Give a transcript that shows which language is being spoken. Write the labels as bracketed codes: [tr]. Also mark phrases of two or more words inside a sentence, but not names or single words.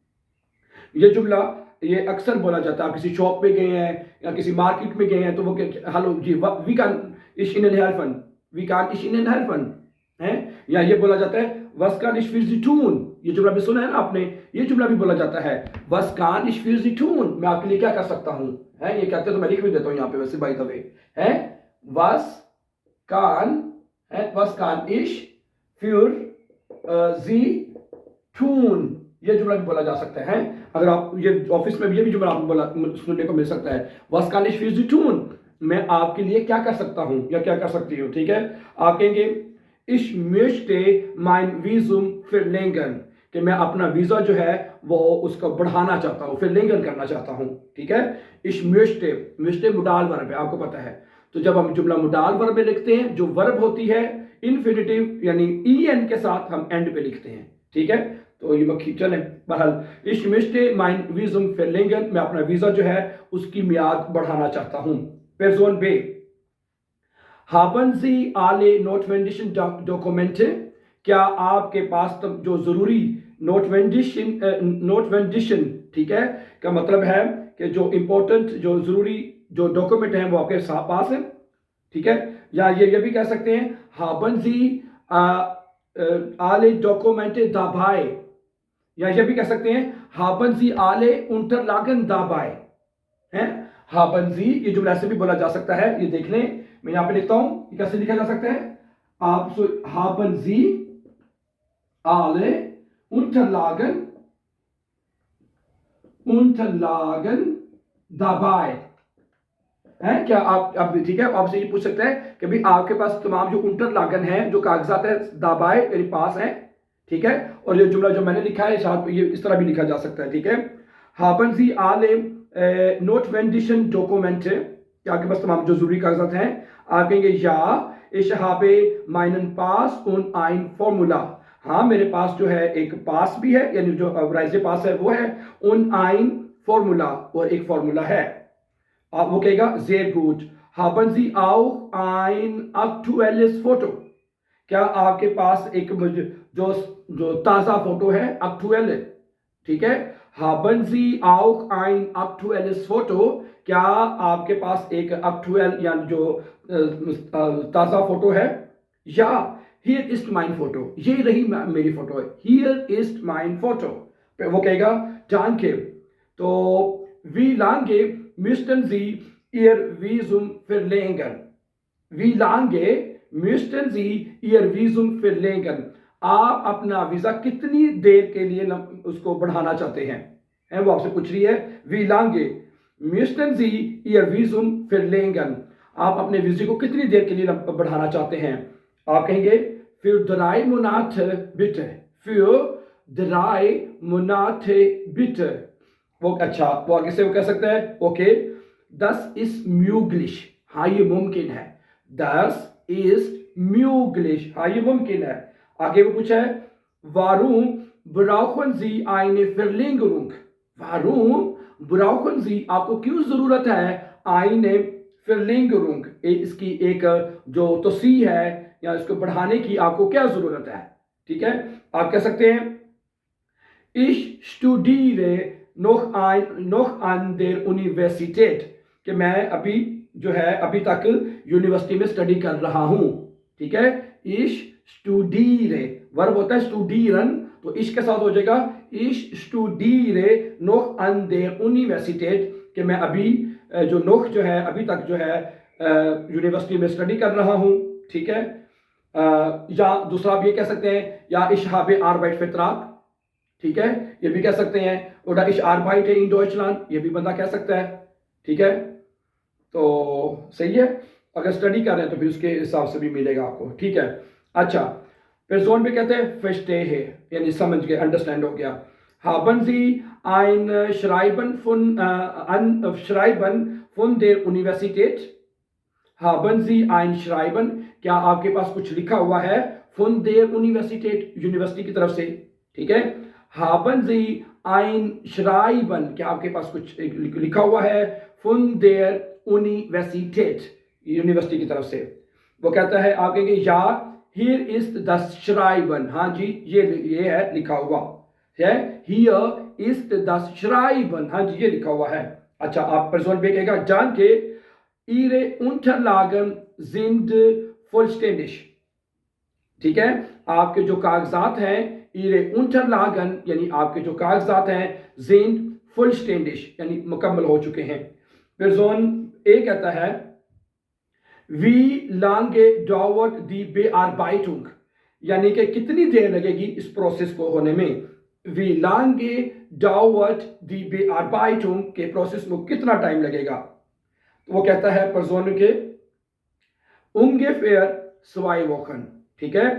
[ur] یہ جملہ یہ اکثر بولا جاتا ہے۔ آپ کسی شاپ پہ گئے ہیں یا کسی مارکیٹ میں گئے ہیں تو وہ ہیلو جی, [de] wie kann ich Ihnen helfen, wie kann ich Ihnen helfen [ur] है। یا یہ بولا جاتا ہے [de] was kann ich für tun, [ur] یہ جملہ بھی سنا ہے نا آپ نے، یہ جملہ بھی بولا جاتا ہے [de] was kann ich für tun, [ur] میں آپ کے لیے کیا کر سکتا ہوں. ہے، یہ کہتے ہیں تو میں لکھ بھی دیتا ہوں یہاں پہ ویسے [en] by the way [ur] है, [de] was kann, was kann ich für sie tun, [ur] یہ جملہ بھی بولا جا سکتا ہے. اگر آپ یہ آفس میں بھی یہ بھی جملہ آپ کو بولا سننے کو مل سکتا ہے, [de] was kann ich für sie tun, [ur] میں آپ کے لیے کیا کر سکتا ہوں یا کیا کر سکتی ہوں. ٹھیک ہے، آپ کہیں گے [de] ich möchte mein Visum verlängern, [ur] کہ میں اپنا ویزا جو ہے وہ اس کا بڑھانا چاہتا ہوں، پھر کرنا چاہتا ہوں. ٹھیک ہے, [de] ich möchte [en] modal verb [ur] ہے، آپ کو پتا ہے. تو جب ہم جملہ [en] modal verb [ur] میں لکھتے ہیں، جو ورب ہوتی ہے انفنیٹو یعنی en کے ساتھ ہم اینڈ پہ لکھتے ہیں. ٹھیک ہے، تو یہ مکھی چلے بہرحال [de] ich möchte mein Visum verlängern, [ur] میں اپنا ویزا جو ہے اس کی میعاد بڑھانا چاہتا ہوں. [de] Person B, haben Sie alle notwendigen Dokumente, [ur] کیا آپ کے پاس تب جو ضروری نوٹوینڈشن ٹھیک ہے، کا مطلب ہے کہ جو امپورٹنٹ جو ضروری جو ڈاکیومنٹ ہیں وہ آپ کے پاس ہے، ٹھیک ہے. یا یہ بھی کہہ سکتے ہیں [de] haben Sie alle Dokumente dabei, [ur] یا یہ بھی کہہ سکتے ہیں [de] haben Sie alle Unterlagen dabei [ur] हैं। [de] haben Sie [ur] یہ جملہ ایسے بھی بولا جا سکتا ہے، یہ دیکھ لیں، میں یہاں پہ لکھتا ہوں، یہ کیسے لکھا جا سکتا ہے، آپ [de] haben Sie alle Unterlagen dabei [ur] ہے کیا آپ ٹھیک ہے، آپ سے یہ پوچھ سکتے ہیں کہ بھائی آپ کے پاس تمام جو unterlagen ہے، جو کاغذات ہے، dabei میرے پاس ہے، ٹھیک ہے. اور یہ جملہ جو میں نے لکھا ہے شاید یہ اس طرح بھی لکھا جا سکتا ہے، ٹھیک ہے. [de] haben Sie alle notwendigen Dokumente, [ur] کیا آپ کے پاس تمام جو ضروری کاغذات ہیں، آپ کہیں گے یا [de] ich habe meinen Pass und ein Formular, [ur] ہاں میرے پاس جو ہے ایک پاس بھی ہے، یعنی جو [de] Reisepass [ur] ہے وہ ہے, [de] und ein Formular, [ur] اور ایک فارمولا ہے. آپ وہ کہے گا [de] sehr gut, haben Sie auch ein aktuelles Foto, [ur] کیا آپ کے پاس ایک جو جو تازہ فوٹو ہے، aktuell، ٹھیک ہے. [de] haben Sie auch ein aktuelles Foto, [ur] کیا آپ کے پاس ایک aktuell یعنی جو تازہ فوٹو ہے، یا [de] here ist mein Foto, [ur] یہ رہی میری فوٹو ہے, [de] here ist mein Foto, [ur] وہ کہے گا danke. [de] तो wie lange müssten Sie Ihr Visum verlängern, wie lange müssten Sie Ihr Visum verlängern, [ur] آپ اپنا ویزا کتنی دیر کے لیے اس کو بڑھانا چاہتے ہیں، وہ آپ سے پوچھ رہی ہے. [de] wie lange müssten Sie Ihr Visum verlängern, [ur] آپ اپنے ویزے کو کتنی دیر کے لیے بڑھانا چاہتے ہیں، آپ کہیں گے [de] für 3 Monate bitte, für 3 Monate bitte, [ur] وہ اچھا، وہ آگے سے وہ کہہ سکتا ہے اوکے [de] das ist möglich, [ur] ہاں یہ ممکن ہے, [de] das ist möglich, [ur] ہاں یہ ممکن ہے. آگے وہ پوچھا ہے [de] warum brauchen Sie eine Verlängerung, warum brauchen Sie, [ur] آپ کو کیوں ضرورت ہے [de] eine Verlängerung, [ur] اس کی ایک جو توسیع ہے یا اس کو بڑھانے کی آپ کو کیا ضرورت ہے، ٹھیک ہے. آپ کہہ سکتے ہیں [de] ich studiere noch an der Universität, [ur] کہ میں ابھی جو ہے ابھی تک یونیورسٹی میں اسٹڈی کر رہا ہوں، ٹھیک ہے. [de] ich studiere [ur] ورب ہوتا ہے [de] studieren, तो ich [ur] کے ساتھ ہو جائے گا [de] ich studiere noch an der Universität, [ur] کہ میں ابھی جو noch جو ہے ابھی تک جو ہے یونیورسٹی میں اسٹڈی کر رہا ہوں، ٹھیک ہے. یا دوسرا آپ یہ کہہ سکتے ہیں یا [de] ich habe Arbeitsvertrag, [ur] ٹھیک ہے، یہ بھی کہہ سکتے ہیں, [de] oder ich arbeite in Deutschland, [ur] یہ بھی بندہ کہہ سکتا ہے، ٹھیک ہے. تو صحیح ہے، اگر اسٹڈی کر رہے ہیں تو پھر اس کے حساب سے بھی ملے گا آپ کو، ٹھیک ہے. اچھا، پرسن میں کہتے ہیں verstehe، یعنی سمجھ گئے، انڈرسٹینڈ ہو گیا. [de] haben Sie ein Schreiben von der Universität, haben Sie ein Schreiben, [ur] کیا آپ کے پاس کچھ لکھا ہوا ہے [de] von der Universität, [ur] یونیورسٹی کی طرف سے، ٹھیک ہے. [de] haben Sie ein Schreiben, [ur] کیا آپ کے پاس کچھ لکھا ہوا ہے [de] von der Universität, [ur] یونیورسٹی کی طرف سے، وہ کہتا ہے آپ کہیں گے یا [de] hier ist das Schreiben, [ur] ہاں جی یہ ہے لکھا ہوا ہے, [de] hier ist das Schreiben, [ur] ہاں جی یہ لکھا ہوا ہے. اچھا، آپ پرسن پہ کہے گا جان کے [de] Ihre Unterlagen sind vollständig, [ur] ٹھیک ہے، آپ کے جو کاغذات ہیں [de] Ihre Unterlagen [ur] یعنی آپ کے جو کاغذات ہیں [de] sind vollständig [ur] یعنی مکمل ہو چکے ہیں. پرسن اے کہتا ہے [de] wie lange dauert die Bearbeitung, [ur] یعنی کہ کتنی دیر لگے گی اس پروسیس کو ہونے میں, [de] wie lange dauert die Bearbeitung [ur] کے پروسیس میں کتنا ٹائم لگے گا، تو وہ کہتا ہے پرسن کے [de] ungefähr 2 Wochen, [ur] ٹھیک ہے.